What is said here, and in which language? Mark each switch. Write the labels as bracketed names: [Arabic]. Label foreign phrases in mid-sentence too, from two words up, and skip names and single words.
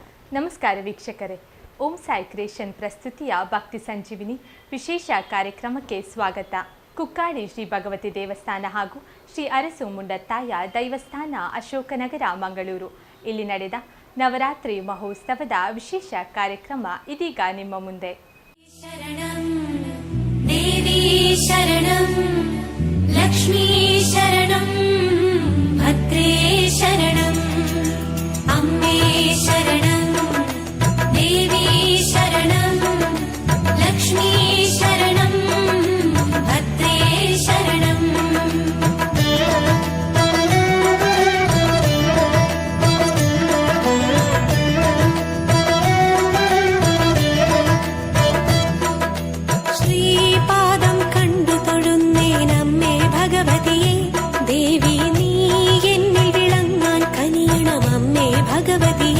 [Kannada] ನಮಸ್ಕಾರ ವೀಕ್ಷಕರೇ, ಓಂ ಸಾಯಿ ಕ್ರಿಯೇಷನ್ ಪ್ರಸ್ತುತಿಯ ಭಕ್ತಿ ಸಂಜೀವಿನಿ ವಿಶೇಷ ಕಾರ್ಯಕ್ರಮಕ್ಕೆ ಸ್ವಾಗತ. ಕುಕ್ಕಾಡಿ ಶ್ರೀ ಭಗವತಿ ದೇವಸ್ಥಾನ ಹಾಗೂ ಶ್ರೀ ಅರಸು ಮುಂಡತ್ತಾಯ ದೈವಸ್ಥಾನ ಅಶೋಕನಗರ ಮಂಗಳೂರು ಇಲ್ಲಿ ನಡೆದ ನವರಾತ್ರಿ ಮಹೋತ್ಸವದ ವಿಶೇಷ ಕಾರ್ಯಕ್ರಮ ಇದೀಗ ನಿಮ್ಮ ಮುಂದೆ. [Malayalam] ശരണം ദേവി ശരണം ലക്ഷ്മീ ശരണം ഭദ്രേ ശരണം അമ്മേ ശരണം ദേവി ശരണം ലക്ഷ്മീ ശരണം ഭദ്രേ ശരണം. ശ്രീപാദം കണ്ടു തൊഴുന്നേ നമ്മെ ഭഗവതിയെ ദേവി നീ എന്നിൽ വിളങ്ങാൻ കനിയണം അമ്മേ ഭഗവതിയെ.